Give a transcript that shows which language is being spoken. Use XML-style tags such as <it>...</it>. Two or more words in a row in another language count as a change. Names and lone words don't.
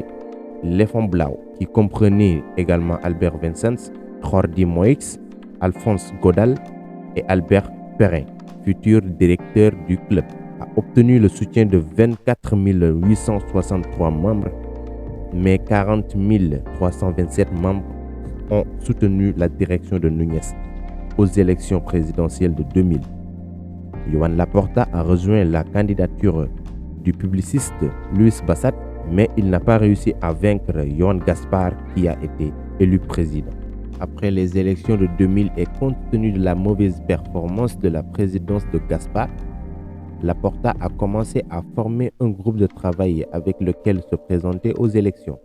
<fr>Éléphant Blau, qui comprenait également Albert Vincents, Jordi Moix, Alphonse Godal et Albert Perrin, futur directeur du club, a obtenu le soutien de 24 863 membres, mais 40 327 membres ont soutenu la direction de Núñez. aux élections présidentielles de 2000. Joan Laporta a rejoint la candidature du publiciste Luis Bassat, mais il n'a pas réussi à vaincre Joan Gaspar qui a été élu président. Après les élections de 2000 et compte tenu de la mauvaise performance de la présidence de Gaspar, Laporta a commencé à former un groupe de travail avec lequel se présenter aux élections.</fr>